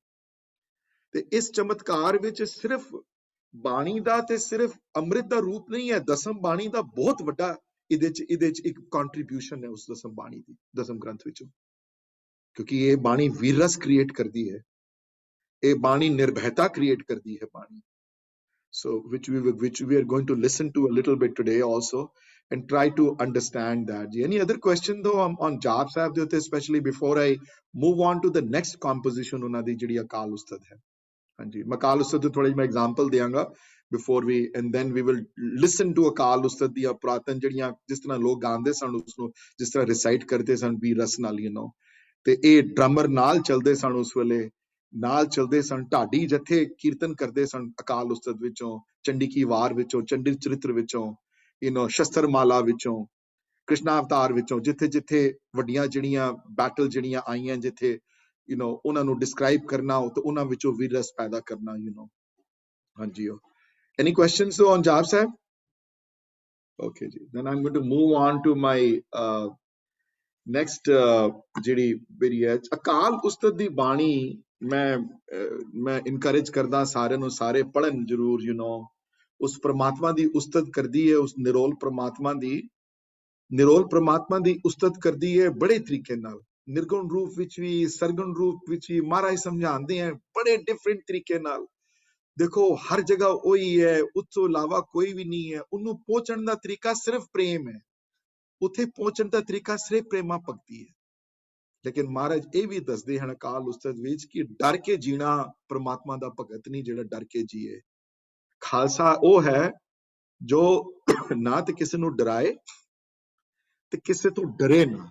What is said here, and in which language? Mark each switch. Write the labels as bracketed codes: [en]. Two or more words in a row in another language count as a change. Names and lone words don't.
[pa] ਤੇ ਇਸ ਚਮਤਕਾਰ ਵਿੱਚ ਸਿਰਫ ਬਾਣੀ ਦਾ ਤੇ ਸਿਰਫ ਅੰਮ੍ਰਿਤ ਦਾ ਰੂਪ ਨਹੀਂ ਹੈ, ਦਸਮ ਬਾਣੀ ਦਾ ਬਹੁਤ ਵੱਡਾ ਇਹਦੇ ਚ ਇੱਕ ਕੰਟਰੀਬਿਊਸ਼ਨ ਹੈ ਉਸ ਦਸਮ ਬਾਣੀ ਦੀ, ਦਸਮ ਗ੍ਰੰਥ ਵਿੱਚੋਂ। ਕਿਉਂਕਿ ਇਹ ਬਾਣੀ ਵੀਰਸ ਕ੍ਰੀਏਟ ਕਰਦੀ ਹੈ, ਇਹ ਬਾਣੀ ਨਿਰਭੈਤਾ ਕ੍ਰੀਏਟ ਕਰਦੀ ਹੈ ਬਾਣੀ। [en] So which we are going to listen to a little bit today also and try to understand that. Any other question though on Jaap Sahib [pa] ਦੇ ਉੱਤੇ, [en] especially before I move on to the next composition [pa] ਉਹਨਾਂ ਦੀ ਜਿਹੜੀ ਅਕਾਲ ਉਸਤਤ ਹੈ? ਹਾਂਜੀ, ਮੈਂ ਅਕਾਲ ਉਸਤਤ ਦੀ ਥੋੜੀ ਮੈਂ ਐਗਜ਼ਾਮਪਲ ਦਿਆਂਗਾ [en] before we, and then we will listen to [pa] ਅਕਾਲ ਉਸਤਤ ਦੀਆਂ ਪੁਰਾਤਨ ਜਿਹੜੀਆਂ, ਜਿਸ ਤਰ੍ਹਾਂ ਲੋਕ ਗਾਉਂਦੇ ਸਨ ਉਸ ਨੂੰ, ਜਿਸ ਤਰ੍ਹਾਂ ਰਿਸਾਈਟ ਕਰਦੇ ਸਨ ਵੀ ਰਸ ਨਾਲ, ਤੇ ਇਹ ਡਰਮਰ ਨਾਲ ਚੱਲਦੇ ਸਨ ਉਸ ਵੇਲੇ, ਨਾਲ ਚਲਦੇ ਸਨ। ਢਾਡੀ ਜਥੇ ਕੀਰਤਨ ਕਰਦੇ ਸਨ ਅਕਾਲ ਉਸਤਤ ਵਿੱਚੋਂ, ਚੰਡੀ ਕੀ ਵਾਰ ਵਿੱਚੋਂ, ਚੰਡੀ ਚਰਿਤਰ ਵਿੱਚੋਂ, ਸ਼ਸਤਰ ਮਾਲਾ ਵਿੱਚੋਂ, ਕ੍ਰਿਸ਼ਨਾ ਅਵਤਾਰ ਵਿੱਚੋਂ, ਜਿੱਥੇ ਜਿੱਥੇ ਵੱਡੀਆਂ ਜਿਹੜੀਆਂ ਬੈਟਲ ਜਿਹੜੀਆਂ ਆਈਆਂ, ਜਿੱਥੇ ਉਹਨਾਂ ਨੂੰ ਡਿਸਕ੍ਰਾਈਬ ਕਰਨਾ ਤੇ ਉਹਨਾਂ ਵਿੱਚੋਂ ਵੀਰਸ ਪੈਦਾ ਕਰਨਾ। ਹਾਂਜੀ, [en] any questions on Jaap Sahib? [pa] Okay ਜੀ, [en] then I'm going to move on to my next [pa] ਜਿਹੜੀ ਮੇਰੀ ਹੈ ਅਕਾਲ ਉਸਤਤ ਦੀ ਬਾਣੀ। ਮੈਂ ਇਨਕਰੇਜ ਕਰਦਾ ਸਾਰਿਆਂ ਨੂੰ, ਸਾਰੇ ਪੜ੍ਹਨ ਜ਼ਰੂਰ। ਉਸ ਪ੍ਰਮਾਤਮਾ ਦੀ ਉਸਤਤ ਕਰਦੀ ਹੈ, ਉਸ ਨਿਰੋਲ ਪ੍ਰਮਾਤਮਾ ਦੀ ਉਸਤਤ ਕਰਦੀ ਹੈ ਬੜੇ ਤਰੀਕੇ ਨਾਲ, ਨਿਰਗੁਣ ਰੂਪ ਵਿੱਚ ਵੀ, ਸਰਗੁਣ ਰੂਪ ਵਿੱਚ ਵੀ। ਮਹਾਰਾਜ ਸਮਝਾਉਂਦੇ ਹੈ ਬੜੇ ਡਿਫਰੈਂਟ ਤਰੀਕੇ ਨਾਲ, [hi] देखो हर जगह वही है, उस तो इलावा कोई भी नहीं है। [pa] ਉਹਨੂੰ ਪਹੁੰਚਣ ਦਾ ਤਰੀਕਾ ਸਿਰਫ ਪ੍ਰੇਮ ਹੈ, ਉੱਥੇ ਪਹੁੰਚਣ ਦਾ ਤਰੀਕਾ ਸਿਰਫ ਪ੍ਰੇਮਾ ਭਗਤੀ ਹੈ। ਲੇਕਿਨ ਮਹਾਰਾਜ ਇਹ ਵੀ ਦੱਸਦੇ ਹਨ ਅਕਾਲ ਉਸਤਤ ਵਿੱਚ ਕਿ ਡਰ ਕੇ ਜੀਣਾ ਪ੍ਰਮਾਤਮਾ ਦਾ ਭਗਤ ਨਹੀਂ, ਜਿਹੜਾ ਡਰ ਕੇ ਜੀਏ। ਖਾਲਸਾ ਉਹ ਹੈ ਜੋ ਨਾ ਤੇ ਕਿਸੇ ਨੂੰ ਡਰਾਏ ਤੇ ਕਿਸੇ ਤੋਂ ਡਰੇ ਨਾ।